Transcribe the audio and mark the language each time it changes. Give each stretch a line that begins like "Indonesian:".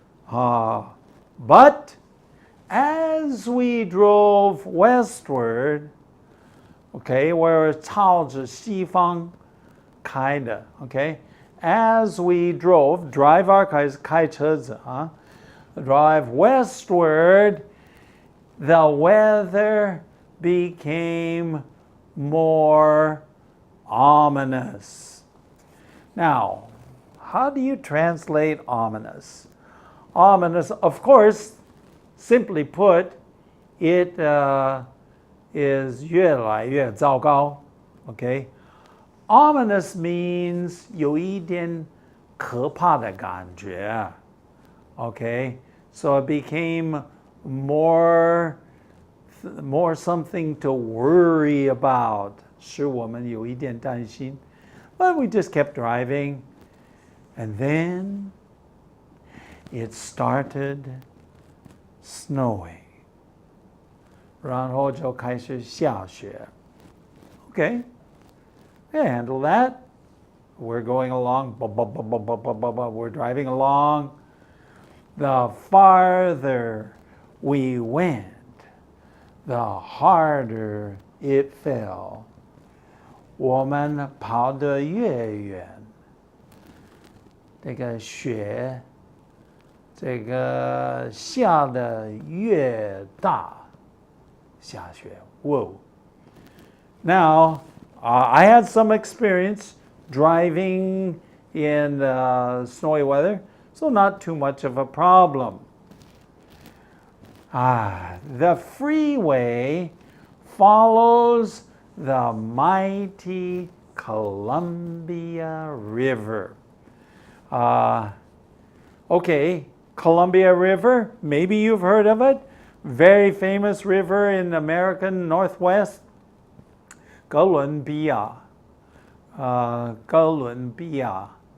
English: But as we drove westward, okay, where
Chinese: 朝着西方开的,
English: okay, as we drive our
Chinese: 开车子,
English: drive westward, the weather became more ominous. Now, how do you translate ominous? Ominous, of course, simply put, it is
Chinese: 越来越糟糕.
English: Okay? Ominous means
Chinese: 有一点可怕的感觉.
English: Okay? So it became more something to worry about.
Chinese: 使我们有一点担心.
English: But we just kept driving. And then it started snowing.
Chinese: 然后就开始下雪.
English: Okay, yeah, handle that. We're going along. We're driving along. The farther we went, the harder it fell.
Chinese: 我们跑得越远，这个雪，这个下得越大，下雪。
English: Whoa. Now, I had some experience driving in snowy weather, so not too much of a problem. The freeway follows the mighty Columbia River. Okay, Columbia River, maybe you've heard of it. Very famous river in the American Northwest.
Chinese: 哥伦比亚, Columbia.